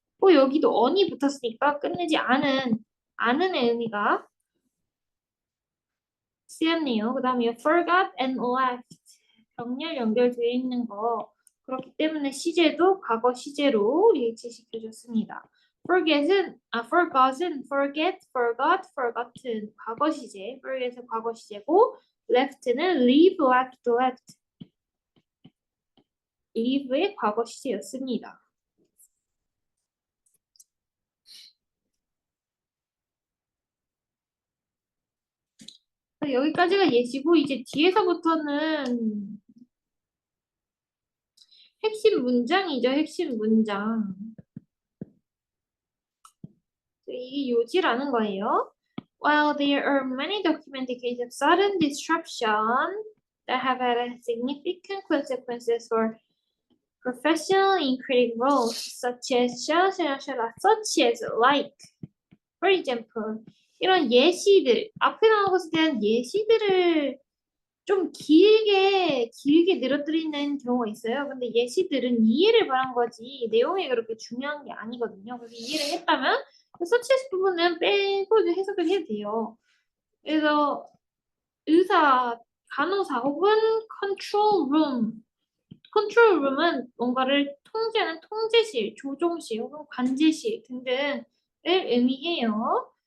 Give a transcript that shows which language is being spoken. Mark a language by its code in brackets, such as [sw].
[ko] 여기도 on이 붙었으니까 끝내지 않은의 의미가 쓰였네요. 그 다음에 forgot and left 병렬 연결되어 있는 거 그렇기 때문에 시제도 과거 시제로 일치시켜줬습니다. forgot은 forget, forgot, forgotten 과거 시제, forget은 과거 시제고 left는 leave, left. leave의 과거 시제였습니다. 여기까지가 예시고 이제 뒤에서부터는 핵심 문장이죠. 핵심 문장. 이게 요지라는 거예요. [en] While there are many documented cases of sudden disruption that have had significant consequences for professional in creative roles, such as like, for example, [ko] 이런 예시들, 앞에 나온 것에 대한 예시들을 좀 길게 늘어뜨리는 경우가 있어요. 근데 예시들은 이해를 바란 거지 내용이 그렇게 중요한 게 아니거든요. 그래서 이해를 했다면 서치에서 부분은 빼고 해석을 해도 돼요. 그래서 의사, 간호사 혹은 컨트롤 룸 컨트롤 룸은 뭔가를 통제하는 통제실, 조종실 혹은 관제실 등등을 의미해요.